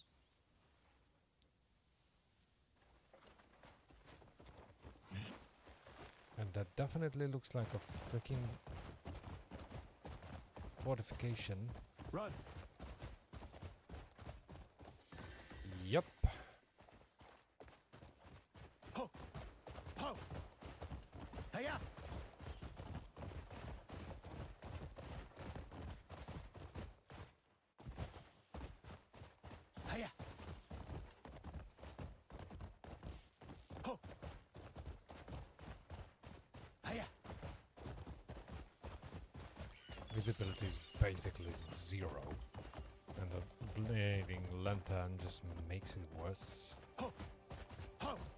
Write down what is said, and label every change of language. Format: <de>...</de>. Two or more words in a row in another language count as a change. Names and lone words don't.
<en>And that definitely looks like a freaking fortification. Run! Yep. Ho! Ho! Hey-ya! Hey-ya! Ho! Hey-ya! Visibility is basically zero. And the blading lantern just makes it worse. Ho! Ho!</en>